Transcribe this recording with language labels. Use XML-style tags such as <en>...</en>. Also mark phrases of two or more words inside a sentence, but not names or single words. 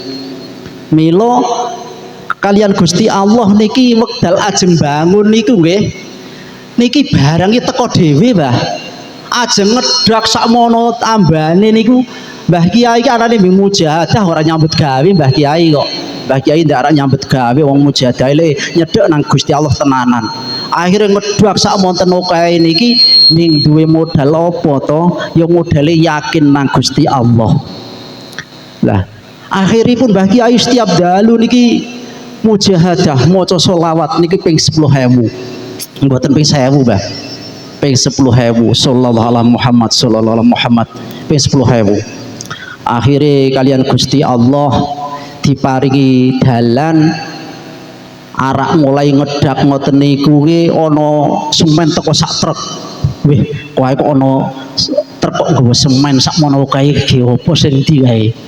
<jv>Milo kalian Gusti Allah niki wekdal ajeng bangun niku nggih niki barangi teko dhewe Mbah ajeng ngedrak sakmono tambane niku Mbah Kiai iki anane mbing mujahadah ora nyambut gawe Mbah Kiai kok Mbah Kiai ndak ora nyambut gawe wong mujahadah nyedhek nang Gusti Allah tenanan akhirnya ngedrak sakmonten kae niki ming duwe modal apa to ya modale yakin nang Gusti Allah. Lah akhiripun Mbah Kiai setiap dalu niki mujahadah maca selawat niki ping 10.000. Mboten ping 1000, Mbah. Ping 10.000</jv> <ar>صلى الله عليه محمد صلى الله عليه محمد</ar> <jv>ping 10.000. Akhire kalian Gusti Allah diparingi dalan arak mulai ngedak ngoten niku ki ana semen teko sak truk. Wih, kowe kok ana truk kok nggawa semen sak mono kae ge opo sing ndi kae.</jv>